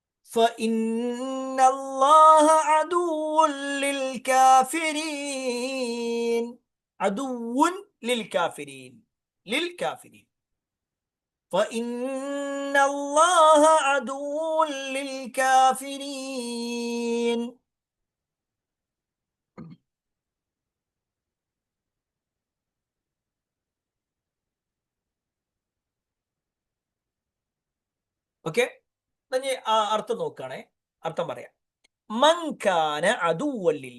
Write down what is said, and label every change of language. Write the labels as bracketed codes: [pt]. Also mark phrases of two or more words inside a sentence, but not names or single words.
[ar] فإن الله عدو للكافرين. عدو للكافرين. للكافرين. فإن الله عدو للكافرين. [ml] ഓക്കെ, അർത്ഥം നോക്കുകയാണെ. അർത്ഥം പറയാം. [ar] من كان عدوا لله.